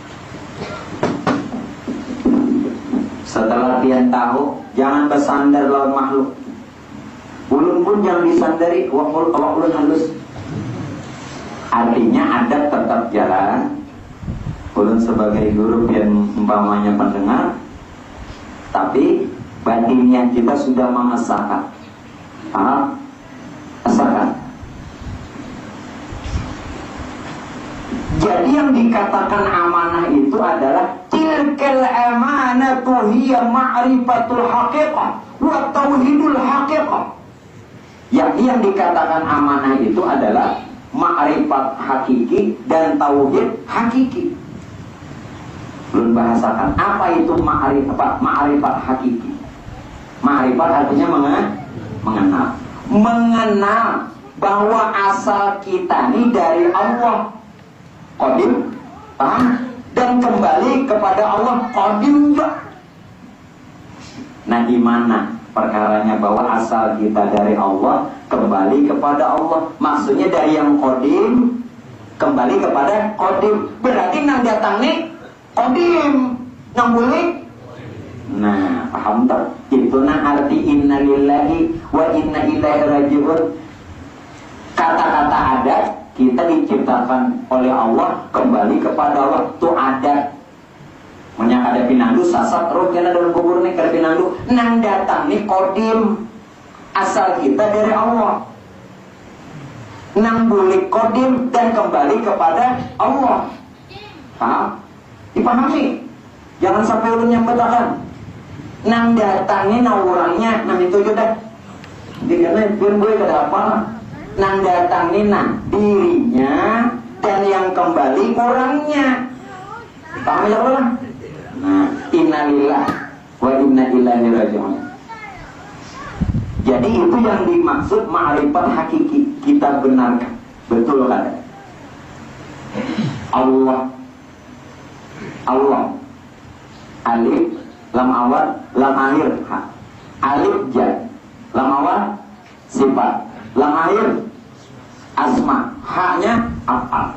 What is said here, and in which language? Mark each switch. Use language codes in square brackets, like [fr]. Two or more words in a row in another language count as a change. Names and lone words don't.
[id] Setelah pian tahu, jangan bersandar lawan makhluk. [bjn] Ulun pun jangan disandari, awak ulun halus. [id] Artinya adab tetap jalan. Ulun sebagai guru yang umpamanya pendengar, tapi batinnya kita sudah mengesahkan. Paham? Asalkan. Jadi yang dikatakan amanah itu adalah [ar] تلك الأمانة هي معرفة الحقيقة وتوحيد الحقيقة. [id] Yang dikatakan amanah itu adalah ma'rifat hakiki dan tauhid hakiki. Belum bahasakan apa itu ma'rifat hakiki. Ma'rifat artinya mengenal bahwa asal kita ini dari Allah qadim, paham? Dan kembali kepada Allah qadim juga. Nah, gimana perkaranya bahwa asal kita dari Allah kembali kepada Allah? Maksudnya dari yang qadim kembali kepada qadim. [bjn] Berarti nang datang nih qadim, nang boleh. [id] Nah, paham tak? Itu nah arti [ar] إنا لله وإنا إليه راجعون. [id] Kata-kata adat kita diciptakan oleh Allah, kembali kepada Allah. Itu adat. [bjn] Menyak ada pinandu, sasat, roh kena dalam kubur nih, kada pinandu. Nang datang nih qadim, asal kita dari Allah. Nang boleh qadim dan kembali kepada Allah. [id] Paham? Dipahami? [bjn] Jangan sampai ulun yang betakan. Nang datangnya nang orangnya, nang itu juga. Dikana pun boleh kada apa. Nang datangnya nang dirinya dan yang kembali orangnya. [id] Paham ya Allah? Nah, [ar] إنا لله وإنا إليه راجعون. [id] Jadi itu yang dimaksud ma'rifat hakiki. Kita benarkan. Betul kan? Allah. Alif, lam awal, lam akhir. Alif jar, lam awal sifat, lam akhir asma, haknya af'al.